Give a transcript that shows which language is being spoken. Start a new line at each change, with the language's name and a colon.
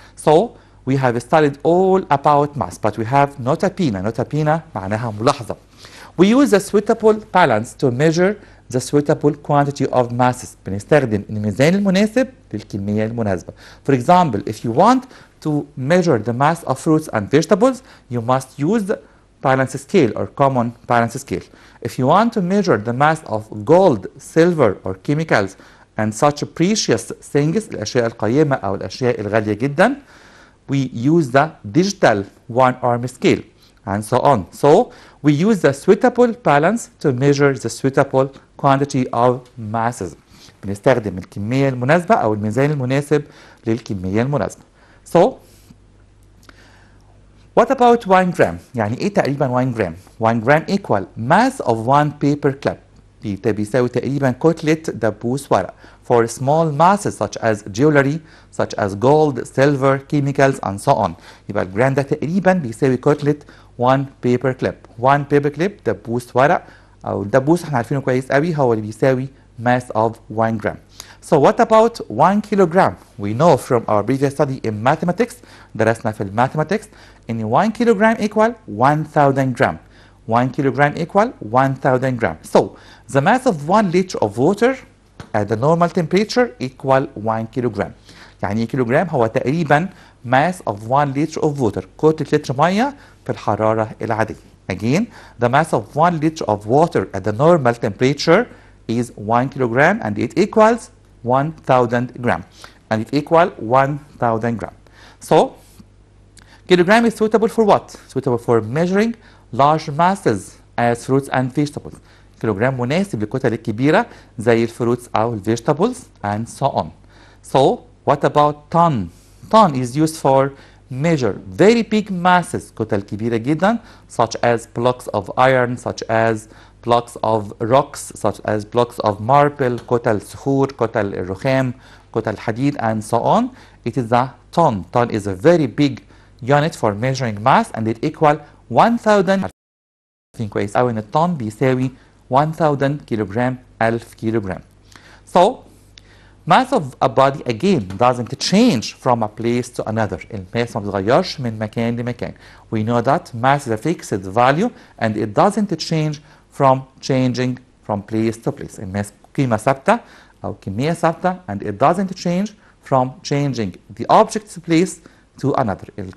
English: So we have studied all about mass but we have notabina
Arabic: معناها ملاحظة.
English: We use a suitable balance to measure the suitable quantity of masses.
Arabic: بنستخدم الميزان المناسب للكمية المناسبة.
English: For example, if you want to measure the mass of fruits and vegetables, you must use the balance scale or common balance scale. If you want to measure the mass of gold, silver or chemicals and such precious things
Arabic: الأشياء القيمة أو الأشياء الغالية جدا,
English: we use the digital one arm scale and so on. So we use the suitable balance to measure the suitable quantity of masses.
Arabic: بنستخدم الكمية المناسبة أو الميزان المناسب للكمية المناسبة.
English: So what about 1 gram؟
Arabic: يعني إيه تقريبا
English: 1 gram؟ 1 gram equal mass of one paper clip.
Arabic: بيساوي تقريبا كتلة دبوس ورق.
English: For small masses such as jewelry, such as gold, silver, chemicals and so on.
Arabic: يبقى الجرام ده تقريبا بيساوي كتلة 1 paper clip. 1 paper clip دبوس ورق أو الدبوس احنا عارفينه كويس قوي هو اللي بيساوي
English: mass of 1 gram. So what about 1 kilogram? We know from our previous study in mathematics,
Arabic: درسنا في mathematics إن
English: 1 kilogram equal 1000 gram. 1 kilogram equal 1000 gram. So the mass of 1 liter of water at the normal temperature equal 1 kilogram.
Arabic: يعني كيلوغرام هو تقريبا
English: mass of 1 liter of water.
Arabic: كتلة لتر مية في الحرارة العادية.
English: Again, the mass of 1 liter of water at the normal temperature is 1 kilogram and it equals 1000 gram. And it equal 1000 gram. So, kilogram is suitable for what? Suitable for measuring large masses as fruits and vegetables.
Arabic: كيلوغرام مناسب للكتل الكبيرة زي الفروتس أو
English: vegetables and so on. So, what about ton? Ton is used for measure very big masses
Arabic: كتل كبيرة جدا
English: such as blocks of iron, such as blocks of rocks, such as blocks of marble,
Arabic: كتل صخور, كتل الرخام, كتل حديد
English: and so on. It is a ton. Ton is a very big unit for measuring mass and it equal 1000.
Arabic: عارفين كويس أوي إن الطن بيساوي 1000 kilogram 1000 kilogram.
English: So mass of a body again doesn't change from a place to another.
Arabic: الماس ما بتتغيرش من مكان لمكان.
English: We know that mass is a fixed value and it doesn't change from changing from place to place.
Arabic: الماس قيمة ثابتة أو كمية ثابتة
English: and it doesn't change from changing the object's place to another.